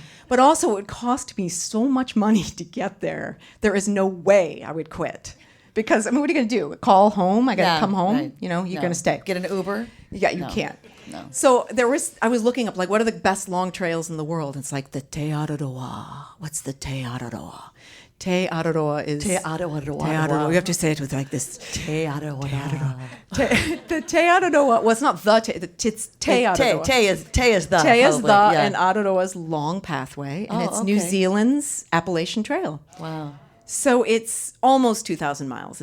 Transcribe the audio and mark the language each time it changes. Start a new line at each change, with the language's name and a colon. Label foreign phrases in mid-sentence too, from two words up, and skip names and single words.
English: But also it would cost me so much money to get there. There is no way I would quit. Because, what are you going to do? Call home? I got to come home? Right. You're going to stay. Get an Uber? Yeah, you can't. No. So I was looking up, like, what are the best long trails in the world? It's like the Te Araroa. What's the Te Araroa? Te Araroa is... Te Araroa. Te Araroa. You have to say it with like this. Te Araroa. The Te Araroa. Well, it's not the Te. It's Te Araroa. Te is the. Te is the, and Araroa's long pathway. And it's New Zealand's Appalachian Trail. Wow. So it's almost 2,000 miles.